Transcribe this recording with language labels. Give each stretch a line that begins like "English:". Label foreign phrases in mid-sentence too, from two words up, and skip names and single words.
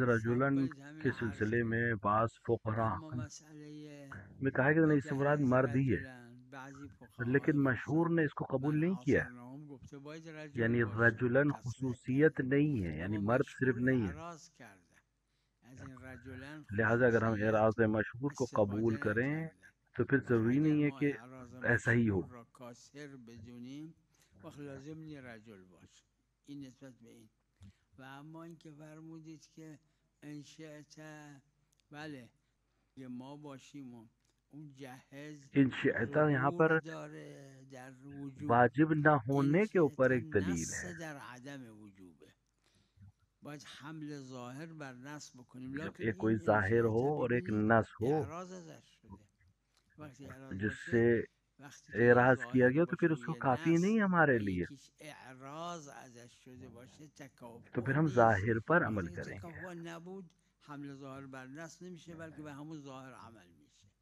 Persian: صبر رجلن کنید همین
Urdu: کے عرض سلسلے میں
Persian: کنید. بعض فقراء اما مسئله
Urdu: میں کہا کہ نہیں اس سے مراد
Persian: فجهز
Urdu: مرد ہی ہے،
Persian: رجلا، بعضی فقهای
Urdu: لیکن مشہور
Persian: گفتن
Urdu: نے اس کو قبول
Persian: بر
Urdu: نہیں کیا.
Persian: آثارنامه گفته باید رجل
Urdu: یعنی
Persian: باشه، رجلن تصریح
Urdu: خصوصیت
Persian: کرده.
Urdu: نہیں ہے، یعنی
Persian: اما
Urdu: مرد صرف
Persian: مشهور
Urdu: نہیں ہے.
Persian: اعراض کرده از این رجلن
Urdu: لہذا اگر ہم
Persian: خصوصیت
Urdu: اعراض مشہور کو قبول
Persian: استفاده
Urdu: کریں
Persian: نکرده.
Urdu: تو پھر
Persian: و
Urdu: ضروری
Persian: اگر
Urdu: نہیں ہے
Persian: ما
Urdu: کہ
Persian: اعراض
Urdu: ایسا ہی ہو.
Persian: مشهور را کاسر بدونیم وقت لازم نی رجل باشه. این نسبت به این. و اما اینکه فرمودید که انشأت، بله یه ما باشیم و اون جهز
Arabic: ان شئتا
Urdu: یہاں
Persian: ظهور
Urdu: پر
Persian: داره در وجوب،
Urdu: واجب نہ
Persian: این
Urdu: ہونے کے اوپر
Persian: شئتا
Urdu: ایک دلیل
Persian: نص
Urdu: ہے.
Persian: در عدم وجوبه. باید حمل ظاهر بر نص بکنیم،
Urdu: جب
Persian: لکن
Urdu: ایک کوئی
Persian: این
Urdu: ظاهر ہو
Persian: انشأت
Urdu: اور ایک
Persian: ببینید
Urdu: نص ہو
Persian: اعراض ازش شده. وقتی اعراض
Urdu: جس سے
Persian: باشه، وقتی که یه
Urdu: اعراض کیا
Persian: ظاهر
Urdu: گیا تو پھر
Persian: باشه و
Urdu: اس کو
Persian: یه
Urdu: کافی
Persian: نص
Urdu: نہیں ہمارے
Persian: و
Urdu: لیے،
Persian: یکیش اعراض ازش شده باشه
Urdu: تو
Persian: تکافؤ
Urdu: پھر ہم
Persian: نیست.
Urdu: ظاہر پر عمل
Persian: وقتی که
Urdu: کریں گے.
Persian: تکافؤ نبود حمل ظاهر بر نص نمیشه، بلکه به همون ظاهر عمل میشه.